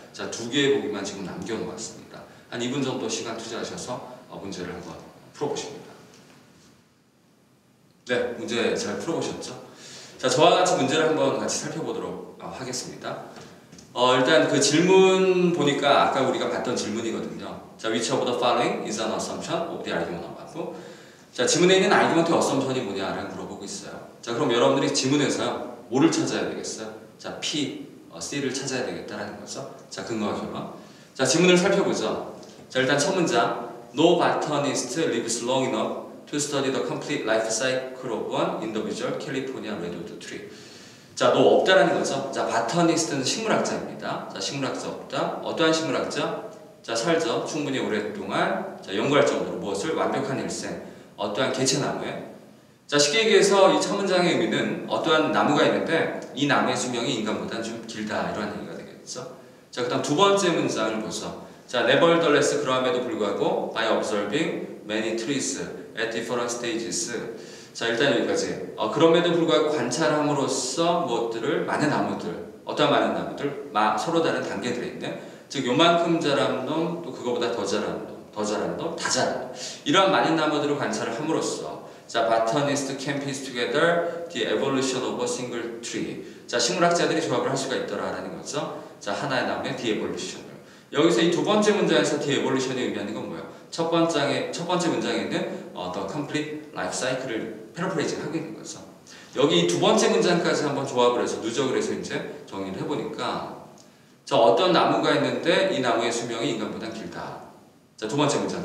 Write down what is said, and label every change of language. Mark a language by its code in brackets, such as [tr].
[ko] 자, 2개의 보기만 지금 남겨놓았습니다. 한 2분 정도 시간 투자하셔서 문제를 한번 풀어보십니다. 네, 문제 잘 풀어보셨죠? 자, 저와 같이 문제를 한번 같이 살펴보도록 하겠습니다. 일단 그 질문 보니까 아까 우리가 봤던 질문이거든요. [en] 자, which of the following is an assumption of the argument above? [ko] 자, 지문에 있는 argument assumption이 뭐냐를 물어보고 있어요. 자, 그럼 여러분들이 지문에서요, 뭐를 찾아야 되겠어요? 자, P, C를 찾아야 되겠다라는 거죠. 자, 근거와 결론. 자, 지문을 살펴보죠. 자, 일단 첫 문장. [en] No botanist lives long enough to study the complete life cycle of one individual California redwood tree. [ko] 자, 너 없다라는 거죠. 자, 바터니스트는 식물학자입니다. 자, 식물학자 없다. 어떠한 식물학자? 자, 살죠. 충분히 오랫동안 자, 연구할 정도로 무엇을? 완벽한 일생. 어떠한 개체나무에. 자, 쉽게 얘기해서 이 첫 문장의 의미는 어떠한 나무가 있는데 이 나무의 수명이 인간보다는 좀 길다. 이런 얘기가 되겠죠. 자, 그 다음 두 번째 문장을 보죠. [en] 자, nevertheless [ko] 그러함에도 불구하고 [en] by observing many trees at different stages. [ko] 자, 일단 여기까지. 그럼에도 불구하고 관찰함으로써 무엇들을 많은 나무들, 어떠한 많은 나무들, 서로 다른 단계들에 있는, 즉 요만큼 자란 놈, 또 그거보다 더 자란 놈, 더 자란 놈, 다 자란 놈. 이러한 많은 나무들을 관찰을 함으로써, 자, [en] botanist can piece together the evolution of a single tree. [ko] 자, 식물학자들이 조합을 할 수가 있더라라는 거죠. 자, 하나의 나무의 the evolution을. 여기서 이 두 번째 문장에서 the evolution이 의미하는 건 뭐예요? 첫 번째 문장에 있는 [en] the complete life cycle [ko] 를 패러프레이징 하고 있는 거죠. 여기 두 번째 문장까지 한번 조합을 해서 누적을 해서 이제 정리를 해보니까, 자, 어떤 나무가 있는데 이 나무의 수명이 인간보다 길다. 자, 두 번째 문장.